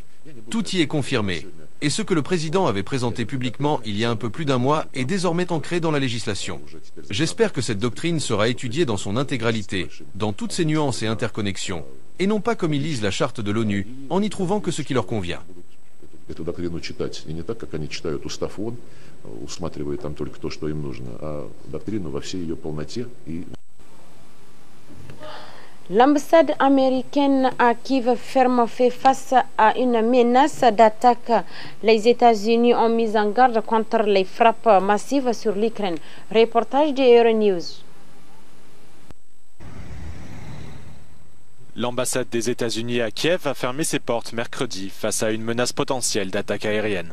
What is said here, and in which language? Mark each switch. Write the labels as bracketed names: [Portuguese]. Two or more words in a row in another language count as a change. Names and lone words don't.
[French] Tout y est confirmé. Et ce que le président avait présenté publiquement il y a un peu plus d'un mois est désormais ancré dans la législation. J'espère que cette doctrine sera étudiée dans son intégralité, dans toutes ses nuances et interconnexions, et non pas comme ils lisent la charte de l'ONU, en y trouvant que ce qui leur convient. [Russian] Эту доктрину читать. И не так, как они читают устав ООН, усматривая там только то, что им нужно, а доктрину во всей ее полноте и... [French] L'ambassade américaine à Kiev fait face à une menace d'attaque. Les États-Unis ont mis en garde contre les frappes massives sur l'Ukraine. Reportage de Euronews. L'ambassade des États-Unis à Kiev a fermé ses portes mercredi face à une menace potentielle d'attaque aérienne.